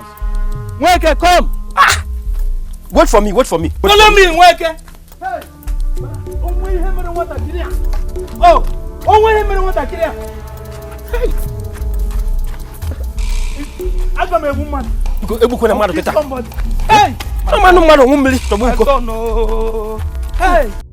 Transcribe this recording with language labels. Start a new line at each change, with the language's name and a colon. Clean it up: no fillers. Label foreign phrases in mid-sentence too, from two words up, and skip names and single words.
English: Nweke, come! Ah! Wait for me, wait for me. Follow me, Nweke! Hey! Oh! Hey! I'm a woman. Hey! I don't know. Hey!